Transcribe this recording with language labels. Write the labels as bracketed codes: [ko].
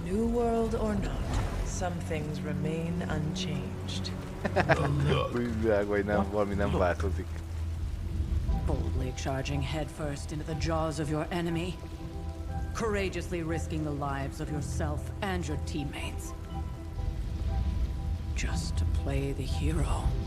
[en] New world or not, some things remain unchanged. [hu] Új világ, vagy nem, valami nem változik. [en] Boldly charging headfirst into the jaws of your enemy. Courageously risking the lives of yourself and your teammates. Just to play the hero.